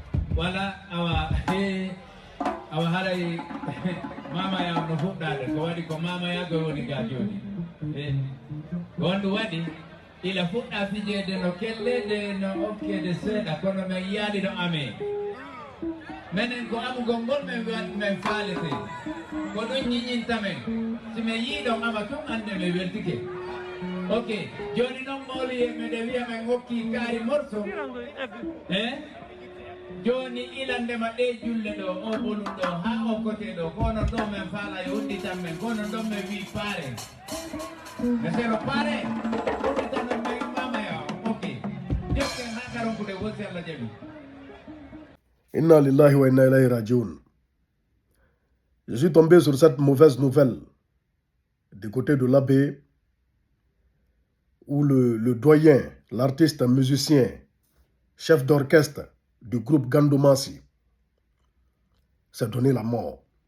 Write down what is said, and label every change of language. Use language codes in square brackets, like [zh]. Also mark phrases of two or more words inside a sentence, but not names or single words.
[ff] Wala awa haray mama ya no fuɗɗade ko waɗi ko mama ya go woni ga joni wonɗum waɗi ila fuɗɗa fijede no kellede no okkede seeɗa kono men yiyaɗi no amen menen ko amugol ngol men faalete ko ɗum ñiñintamen si min yiiɗon ama tun ande mi weltike ok joni noon mawli meɗe wiya men hokki kaari morso joni ilandema ɗe julle ɗo o bolum ɗo ha o côté ɗo kono ɗo men faala e udditan men kono ɗon men wi paare [fr] mais c'est le [ff] paare udditan men mamaya ok jeften ha karonkude wosi Allah jaɓi. [ar] إنا لله وإنا إليه راجعون. [fr] Je suis tombé sur cette mauvaise nouvelle du côté de l'abbé où le doyen, l'artiste musicien, chef d'orchestre du groupe Gandomasi s'est donné la mort.